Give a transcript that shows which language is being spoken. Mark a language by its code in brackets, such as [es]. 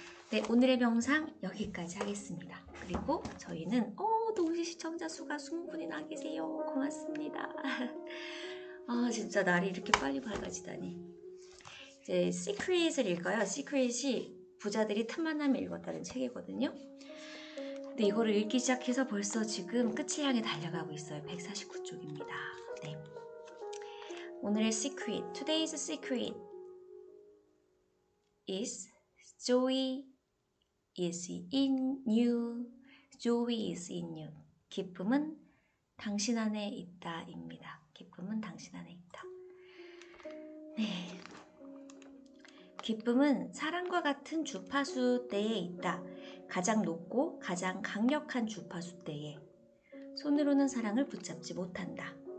[ko] 네, 오늘의 명상 여기까지 하겠습니다. 그리고 저희는 동시 시청자 수가 20분이나 나 계세요. 고맙습니다. 진짜 날이 이렇게 빨리 밝아지다니. 이제 시크릿을 읽어요. 시크릿이 부자들이 틈만 나면 읽었다는 책이거든요. 근데 이거를 읽기 시작해서 벌써 지금 끝을 향해 달려가고 있어요. 149쪽입니다. 네. 오늘의 [en] secret, today's secret is joy is in you. joy is in you. [ko] 기쁨은 당신 안에 있다 입니다. 기쁨은 당신 안에 있다. 네. 기쁨은 사랑과 같은 주파수대에 있다. 가장 높고 가장 강력한 주파수대에 손으로는 사랑을 붙잡지 못한다.